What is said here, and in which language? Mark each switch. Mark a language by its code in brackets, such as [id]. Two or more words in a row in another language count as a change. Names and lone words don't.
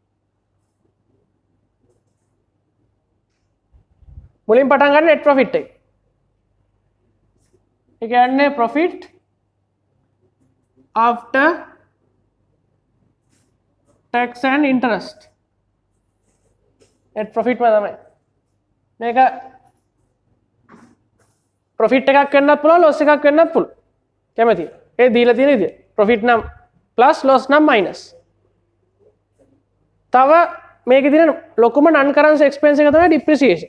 [si] මුලින් පටන් ගන්න [en] net profit [si] එක. ඒ කියන්නේ [en] profit after tax and interest. net profit [si] තමයි. මේක profit එකක් වෙන්නත් පුළුවන් loss එකක් වෙන්නත් පුළුවන්. කැමතියි. ඒ දීලා තියෙන විදිය. profit නම් plus loss නම් minus. තව මේකේ තියෙන ලොකුම [en] non currency expense [si] එක තමයි depreciation.